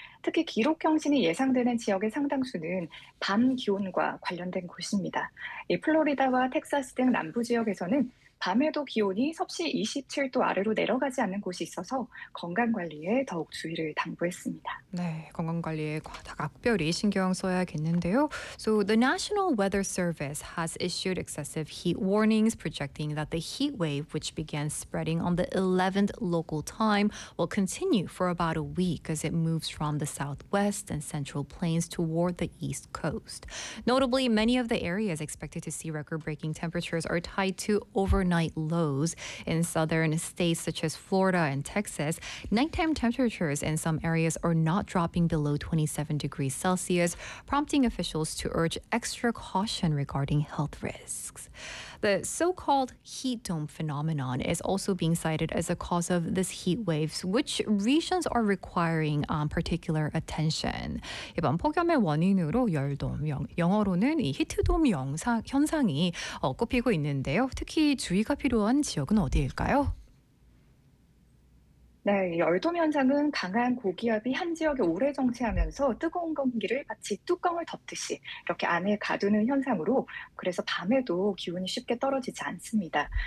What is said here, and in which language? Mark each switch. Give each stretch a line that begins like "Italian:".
Korean: 특히 기록 경신이 예상되는 지역의 상당수는 밤 기온과 관련된 곳입니다. 이 플로리다와 텍사스 등 남부 지역에서는 밤에도 기온이 섭씨 27도 아래로 내려가지 않는 곳이 있어서 건강관리에 더욱 주의를 당부했습니다. 네, 건강관리에 각별히 신경 써야겠는데요.
English: So the National Weather Service has issued excessive heat warnings, projecting that the heat wave, which began spreading on the 11th local time, will continue for about a week as it moves from the southwest and central plains toward the east coast. Notably, many of the areas expected to see record-breaking temperatures are tied to overnight lows in southern states such as Florida and Texas. Nighttime temperatures in some areas are not dropping below 27 degrees Celsius, prompting officials to urge extra caution regarding health risks. The so-called heat dome phenomenon is also being cited as a cause of this heat waves, which regions are requiring particular attention.
Korean: 이번 폭염의 원인으로 열돔, 영어로는 이 히트돔 현상이 꼽히고 있는데요. 특히 주의가 필요한 지역은 어디일까요? 네, 열돔 현상은 강한 고기압이 한 지역에 오래 정체하면서 뜨거운 공기를 마치 뚜껑을 덮듯이 이렇게 안에 가두는 현상으로 그래서 밤에도 기온이 쉽게 떨어지지 않습니다.